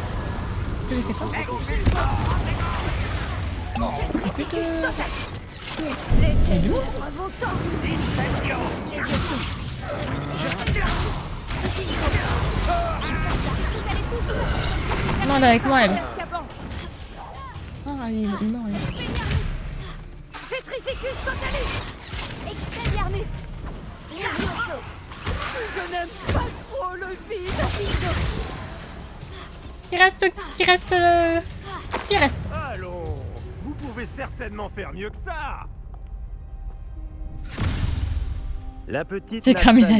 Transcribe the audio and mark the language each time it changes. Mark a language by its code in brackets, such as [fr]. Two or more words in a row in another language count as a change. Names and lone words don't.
[fr] C'est quoi? Putain. Elle est où? Non, elle est avec moi, elle. Ah, il est mort, là. Petrificus totalis! Expelliarmus! Levioso! Je n'aime pas trop le vide! Qui reste. Allons, vous pouvez certainement faire mieux que ça. La petite J'ai cramé la